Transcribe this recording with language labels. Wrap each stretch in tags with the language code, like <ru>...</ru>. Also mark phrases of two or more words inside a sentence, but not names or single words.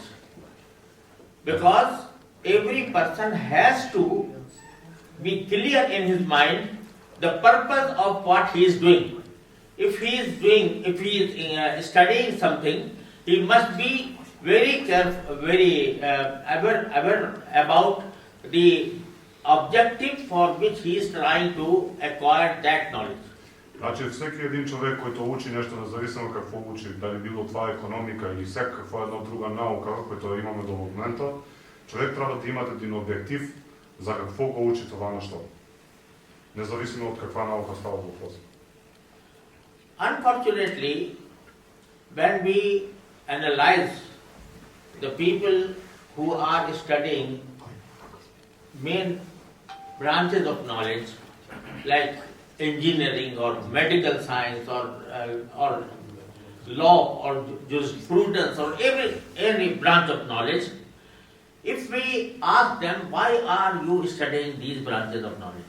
<en>Because every person has to be clear in his mind the purpose of what he is doing. If he is studying something, he must be very careful, very aware about the objective for which he is trying to acquire that knowledge.</en> <bg>Значи всеки един човек, който учи нещо, независимо какво учи, дали било това економика или всякаква една друга наука, която имаме до момента, човек трябва да има един обектив за какво го учи това нещо. Независимо от каква наука става въпрос.</bg> <en>Unfortunately, when we analyze the people who are studying main branches of knowledge, like engineering or medical science or law or jurisprudence or every branch of knowledge, if we ask them, why are you studying these branches of knowledge?</en>